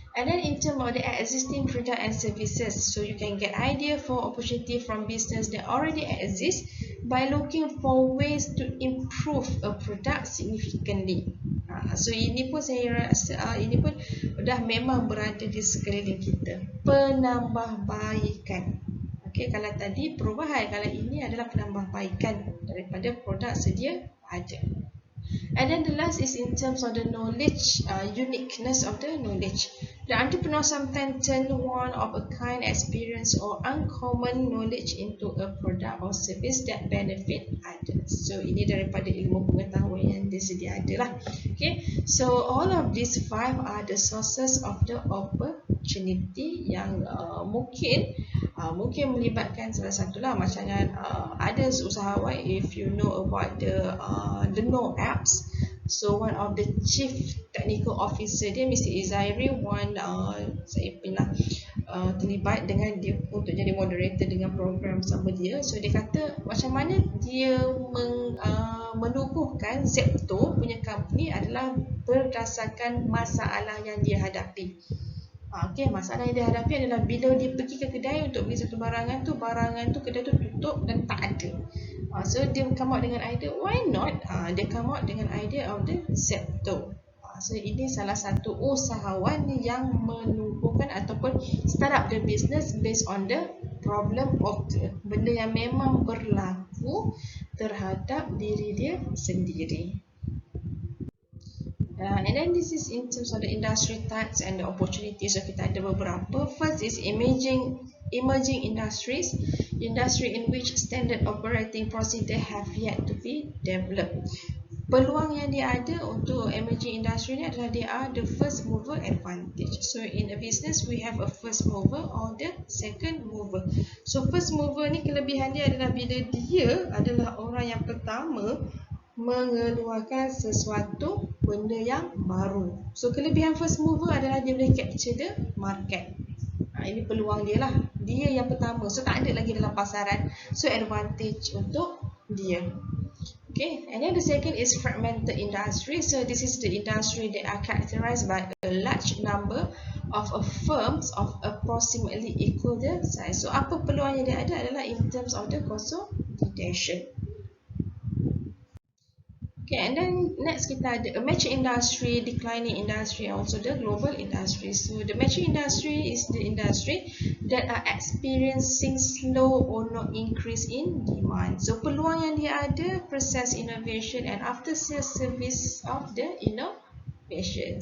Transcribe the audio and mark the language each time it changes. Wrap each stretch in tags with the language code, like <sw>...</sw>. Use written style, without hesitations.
<en>And then in terms of the existing product and services, so you can get idea for opportunity from business that already exist by looking for ways to improve a product significantly.</en> <ms>So ini pun saya rasa ini pun dah memang berada di sekeliling kita, penambahbaikan. Okay, kalau tadi perubahan, kalau ini adalah penambahbaikan daripada produk sedia ada.</ms> <en>And then the last is in terms of the knowledge, uniqueness of the knowledge. The entrepreneur sometimes turn one-of-a-kind experience or uncommon knowledge into a product or service that benefit others.</en> <ms>So ini daripada ilmu pengetahuan yang dia sedia ada lah.</ms> <en>Okay, so all of these five are the sources of the opportunity</en> <ms>yang mungkin melibatkan salah satu lah, macam ada usahawan,</ms> <en>if you know about the No apps. So one of the chief technical officer dia, Mr.</en> <ms>Izairi, saya pernah terlibat dengan dia untuk jadi moderator dengan program sama dia. So dia kata macam mana dia menubuhkan Zepto punya company adalah berdasarkan masalah yang dia hadapi. Okay, masalah yang dia hadapi adalah bila dia pergi ke kedai untuk beli satu barangan tu kedai tu tutup dan tak ada.</ms> <en>So dia come out dengan idea, why not? Dia come out dengan idea of the Zepto.</en> <ms>So ini salah satu usahawan yang menubuhkan ataupun</ms> <en>start up the business based on the problem of the</en> <ms>benda yang memang berlaku terhadap diri dia sendiri.</ms> <en>And then this is in terms of the industry types and the opportunities.</en> <ms>So kita ada beberapa.</ms> <en>First is emerging industries, industry in which standard operating procedure have yet to be developed.</en> <ms>Peluang yang dia ada untuk emerging industry ni adalah dia</ms> <en>are the first mover advantage. So in a business we have a first mover or the second mover.</en> <ms>So first mover ni kelebihan dia adalah bila dia adalah orang yang pertama mengeluarkan sesuatu benda yang baru. So kelebihan first mover adalah dia boleh</ms> <en>capture the market.</en> <ms>Ini peluang dia lah. Dia yang pertama. So tak ada lagi dalam pasaran. So advantage untuk dia.</ms> <en>Okay, and then the second is fragmented industry. So this is the industry that are characterized by a large number of firms of approximately equal the size.</en> <ms>So apa peluang yang dia ada adalah</ms> <en>in terms of the consolidation. Okay, and then next</en> <ms>kita ada</ms> <en>a mature industry, declining industry, and also the global industry. So the mature industry is the industry that are experiencing slow or no increase in demand.</en> <ms>So peluang yang dia ada,</ms> <en>process innovation and after sales service of the innovation.</en>